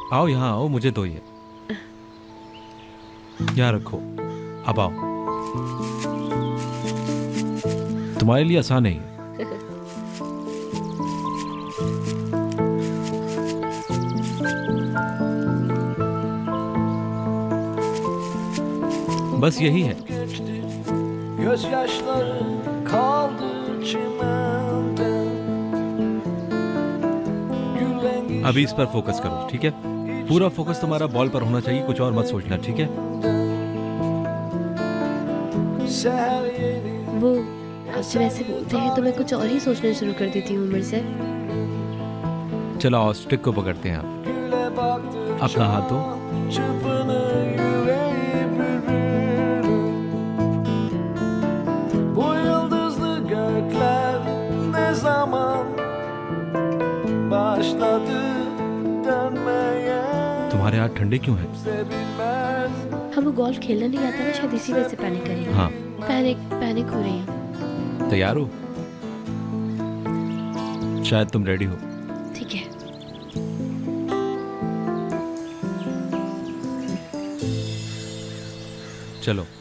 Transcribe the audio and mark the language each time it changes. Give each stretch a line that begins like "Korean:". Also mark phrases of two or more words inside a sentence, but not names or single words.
Hindi: आओ यहाँ आओ, मुझे दो ये। यहाँ रखो, अब आओ। तुम्हारे लिए आसान है ये। बस यही है।
Turkish: Gözyaşları kaldı çimende. Gülen
Hindi: अभी इस पर फोकस करो, ठीक है? पूरा फोकस तुम्हारा बॉल पर होना चाहिए, कुछ और मत सोचना, ठीक है?
Turkish: seher yeni
Hindi: वो आप जब ऐसे बोलते हैं तो मैं कुछ और ही सोचना शुरू कर देती हूँ उमर सर। चलो आओ, स्टिक को पकड़ते हैं आप।
Turkish: güle baktı.
Hindi: अपना हाथ दो।
Turkish: Çırpınır yüreği bürür. Bu yıldızlı gökler ne zaman başladı dönmeye
Hindi: तुम्हारे हाथ ठंडे क्यों हैं?
Turkish: kimse bilmez.
Hindi: हम वो गोल्फ खेलना नहीं आता ना, शायद इसी वजह से पैनिक कर रही हूँ। हाँ, पैनिक हो रही हूँ। तैयार हो? शायद तुम रेडी हो। ठीक है। चलो।